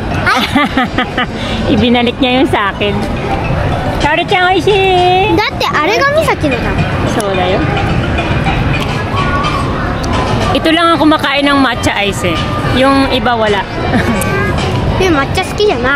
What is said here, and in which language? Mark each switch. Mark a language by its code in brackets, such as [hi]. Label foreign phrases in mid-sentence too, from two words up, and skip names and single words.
[tl] Ibinalik niya yun sa akin. [ja] Kariちゃん美味しい。だってあれが美咲のだもん。そうだよ。 [tl] Ito lang ako kumakain ng matcha ice eh. Yung iba wala. [ja] でも抹茶好きじゃな。